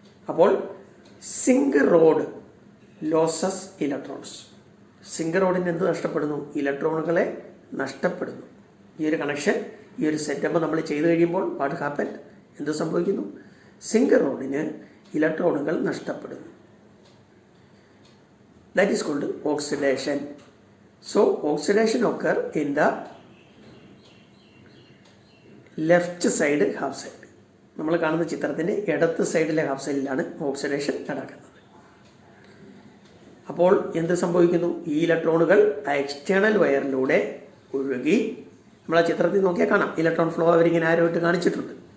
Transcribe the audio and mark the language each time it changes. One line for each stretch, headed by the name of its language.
English: അപ്പോൾ zinc rod losses electrons.
Malayalam: Zinc റോഡിന് എന്ത് നഷ്ടപ്പെടുന്നു? ഇലക്ട്രോണുകളെ നഷ്ടപ്പെടുന്നു. ഈ ഒരു കണക്ഷൻ, ഈ ഒരു സെറ്റപ്പ് നമ്മൾ ചെയ്തു കഴിയുമ്പോൾ
English: What happen?
Malayalam: എന്ത് സംഭവിക്കുന്നു? സിങ്ക് റോഡിന് ഇലക്ട്രോണുകൾ നഷ്ടപ്പെടുന്നു.
English: That is called oxidation. So oxidation occur in the left side half cell.
Malayalam: നമ്മൾ കാണുന്ന ചിത്രത്തിൻ്റെ ഇടത്ത് സൈഡിലെ ഹാഫ് സെല്ലിലാണ് ഓക്സിഡേഷൻ നടക്കുന്നത്. അപ്പോൾ എന്ത് സംഭവിക്കുന്നു? ഈ ഇലക്ട്രോണുകൾ ആ എക്സ്റ്റേണൽ വയറിലൂടെ ഒഴുകി, നമ്മൾ ആ ചിത്രത്തിൽ നോക്കിയാൽ കാണാം, ഇലക്ട്രോൺ ഫ്ലോ അവരിങ്ങനെ ആരോട്ട് കാണിച്ചിട്ടുണ്ട്.